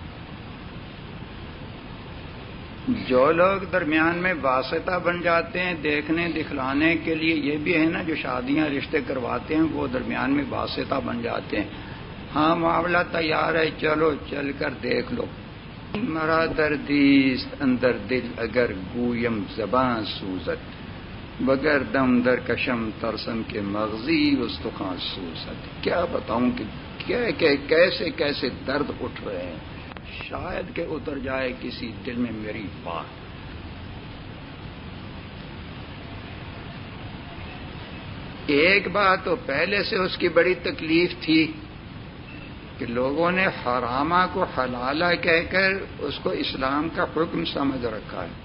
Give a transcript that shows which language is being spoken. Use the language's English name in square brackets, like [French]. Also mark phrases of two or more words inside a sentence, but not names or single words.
[Urdu] جو لوگ درمیان میں واسطہ بن جاتے ہیں دیکھنے دکھلانے کے لیے، یہ بھی ہے نا جو شادیاں رشتے کرواتے ہیں، وہ درمیان میں واسطہ بن جاتے ہیں۔ ہاں معاملہ تیار ہے، چلو چل کر دیکھ لو۔ [Persian] مرا دردیست اندر دل اگر گویم زباں سوزت، بغیر دم در کشم ترسم کے مغزی استخوان سوزت۔ [Urdu] کیا بتاؤں کہ کیسے کیسے درد اٹھ رہے ہیں، شاید کہ اتر جائے کسی دل میں میری بات۔ ایک بات تو پہلے سے اس کی بڑی تکلیف تھی کہ لوگوں نے حرامہ کو حلالہ کہہ کر اس کو اسلام کا حکم سمجھ رکھا ہے۔